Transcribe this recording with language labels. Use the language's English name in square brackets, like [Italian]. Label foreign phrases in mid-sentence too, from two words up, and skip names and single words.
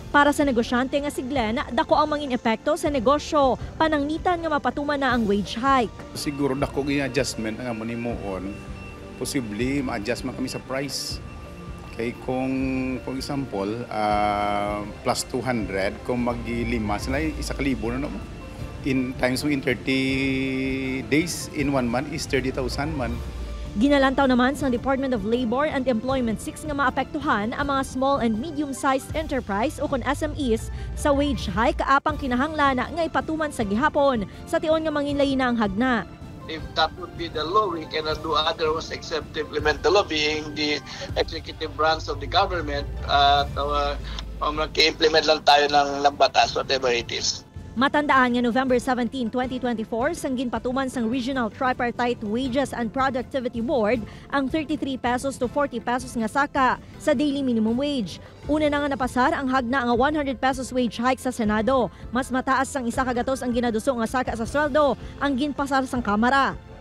[Hiligaynon] Para sa negosyante nga si Glenn, dako ang mangin epekto sa negosyo, pananglitan nga mapatuman na ang [English] wage hike. [Cebuano] Siguro dako gyud adjustment nga mo nimuon. Posible ma-adjust man kami sa price. Kay kung [English] for example, [Cebuano] plus 200, kung mag-lima sila, 1,000 na no? [English] In times in 30 days, in 1 month is 30,000 man. [Hiligaynon] Ginalantaw naman sa Department of Labor and Employment 6 nga maapektuhan ang mga [English] small and medium-sized enterprise [Hiligaynon] o kon SMEs sa [English] wage hike [Hiligaynon] apang kinahanglan nga ipatuman sa gihapon sa tion nga manginlay na ang hagna. [English] If that would be the law, we cannot do otherwise except to implement the law, being the executive branch of the government. [Filipino] Mag-implement lang tayo ng batas, [English] whatever it is. [Hiligaynon] Matandaan nga November 17, 2024, sanggin patuman sang Regional Tripartite Wages and Productivity Board ang 33 pesos to 40 pesos nga saka sa [English] daily minimum wage. [Hiligaynon] Una na nga napasar ang hagna nga 100 pesos [English] wage hike [Hiligaynon] sa Senado. Mas mataas sang isa kagatos ang ginaduso nga saka sa sweldo ang ginpasar sang Kamara.